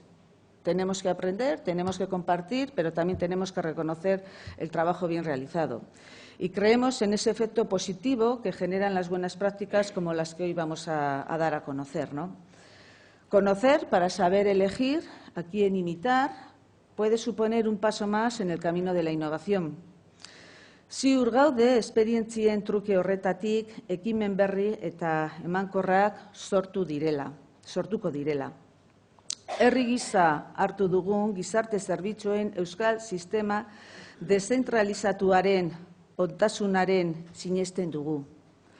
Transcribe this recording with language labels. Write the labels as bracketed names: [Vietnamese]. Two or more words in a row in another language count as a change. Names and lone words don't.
[Spanish] Tenemos que aprender, tenemos que compartir, pero también tenemos que reconocer el trabajo bien realizado. Y creemos en ese efecto positivo que generan las buenas prácticas como las que hoy vamos a dar a conocer, ¿no? Conocer para saber elegir a quién imitar puede suponer un paso más en el camino de la innovación. [Basque] Ziur gaude esperientzien truke horretatik ekimen berri eta emankorrak sortuko direla. Herri gisa hartu dugun gizarte zerbitzuen euskal sistema dezentralizatuaren ontasunaren sinesten dugu.